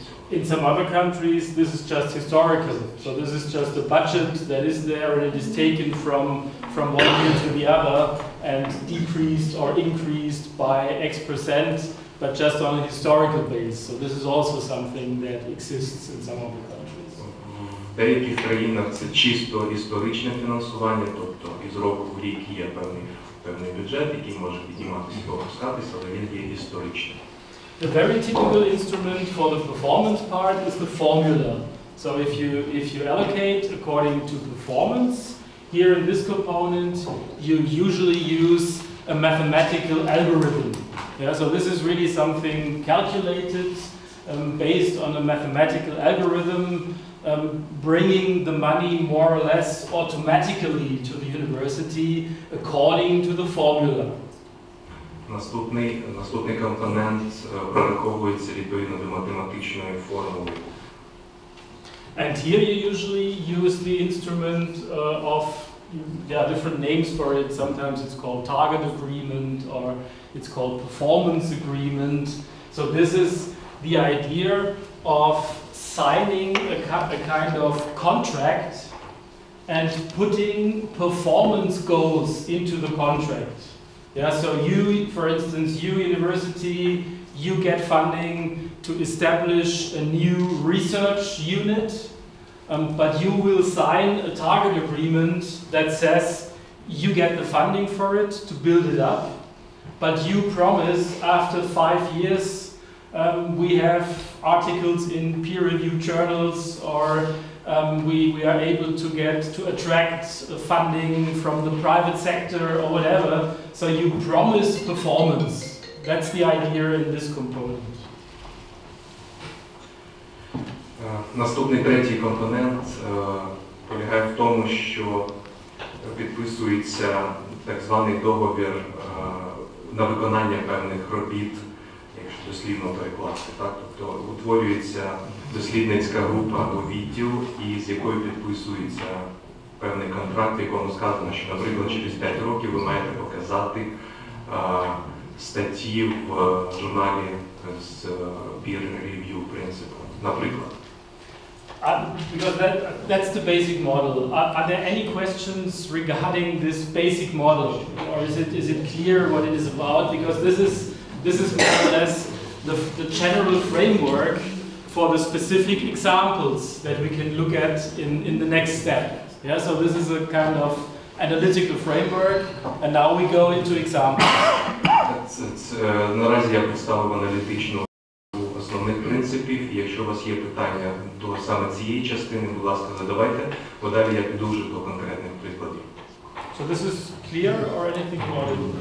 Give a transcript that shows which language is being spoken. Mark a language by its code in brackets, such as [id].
[en] In some other countries, this is just historical. So this is just a budget that is there and it is taken from one year to the other and decreased or increased by X%, but just on a historical base. So this is also something that exists in some of the countries. [uk] В деяких країнах це чисто історичне фінансування, тобто із року в рік є певний бюджет, який може підніматися і опускатися, але він є історичним. [en] The very typical instrument for the performance part is the formula. So if you allocate according to performance, here in this component you usually use a mathematical algorithm. Yeah, so this is really something calculated based on a mathematical algorithm, bringing the money more or less automatically to the university according to the formula. [uk] Наступний компонент прораховується відповідно до математичної формули. [en] And here you usually use the instrument of different names for it. Sometimes it's called target agreement or it's called performance agreement. So this is the idea of signing a kind of contract and putting performance goals into the contract. Yeah, so you, for instance, you university, you get funding to establish a new research unit, but you will sign a target agreement that says you get the funding for it to build it up, but you promise after 5 years we have articles in peer-reviewed journals, or we are able to attract funding from the private sector or whatever. So you promise performance. That's the idea in this component. [uk] Наступний третій компонент полягає в тому, що підписується так званий договір на виконання певних робіт, якщо дослівно перекласти. Тобто утворюється дослідницька група або відділ, і з якою підписується певний контракт, в якому сказано, що, наприклад, через 5 років ви маєте показати статті в журналі з peer review принципу, наприклад. [en] Because that's the basic model. Are there any questions regarding this basic model, or is it clear what it is about? Because this is more or less the general framework for the specific examples that we can look at in the next step. Yeah, so this is a kind of analytical framework, and now we go into examples. [uk] Наразі я представив аналітичну основних принципів. Якщо у вас є питання до саме цієї частини, будь ласка, задавайте, бо далі я піду вже до конкретних прикладів. [en] So this is clear or anything more?